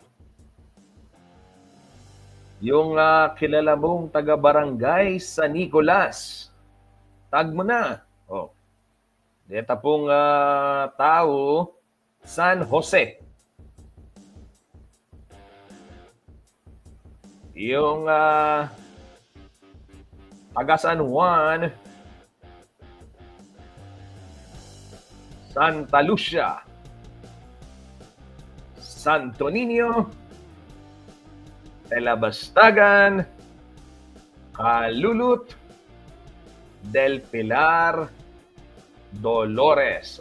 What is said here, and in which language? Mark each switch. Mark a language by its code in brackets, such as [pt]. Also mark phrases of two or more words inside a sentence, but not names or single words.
[tl] Yung kilala mong taga-barangay San Nicolas. Tag mo na. Oh. Dito pong tao, San Jose. Yung taga San Juan, Santa Lucia, Santo Niño, Telabastagan, Calulut, Del Pilar, Dolores.